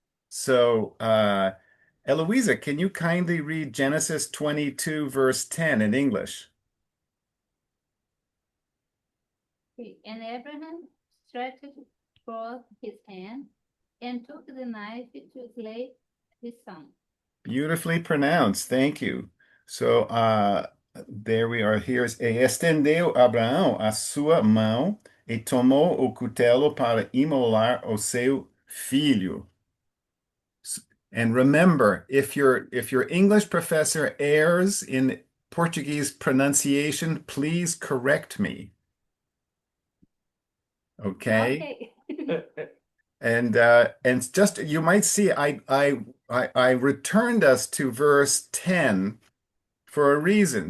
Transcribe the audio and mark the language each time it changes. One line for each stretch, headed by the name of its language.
English: So, Eloisa, can you kindly read Genesis 22, verse 10 in English? And Abraham stretched forth his hand and took the knife to slay his son. Beautifully pronounced. Thank you. So, there we are. Here's
Portuguese: estendeu Abraão a sua mão e tomou o cutelo para imolar o seu filho.
English: And remember, if your English professor errs in Portuguese pronunciation, please correct me. Okay? And just you might see I returned us to verse 10 for a reason.